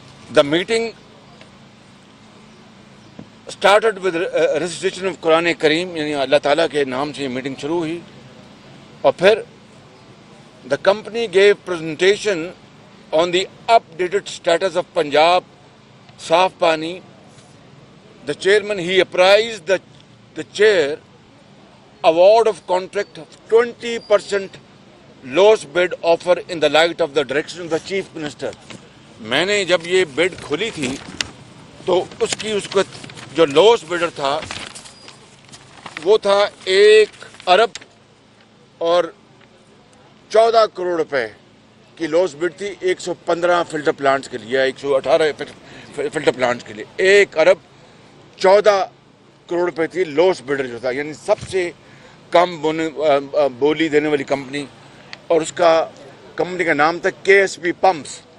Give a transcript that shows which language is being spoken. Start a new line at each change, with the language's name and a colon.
English: The meeting started with recitation of
Urdu: قرآن کریم، یعنی اللہ تعالیٰ کے نام سے یہ میٹنگ شروع ہوئی، اور پھر
English: the company gave presentation on the updated status of Punjab Saaf Pani. The chairman, he apprised the chair award of contract of 20% lowest bid offer in the light of the direction of the chief minister.
Urdu: میں نے جب یہ بڈ کھلی تھی تو اس کو جو lost بڈر تھا وہ تھا 1 ارب اور 14 کروڑ روپے کی لوسٹ بڈ تھی 115 فلٹر پلانٹس کے لیے، 118 فلٹر پلانٹس کے لیے 1 ارب 14 کروڑ روپے تھی لوسٹ بڈر جو تھا، یعنی سب سے کم بولی دینے والی کمپنی، اور اس کا کمپنی کا نام تھا KSP پمپس۔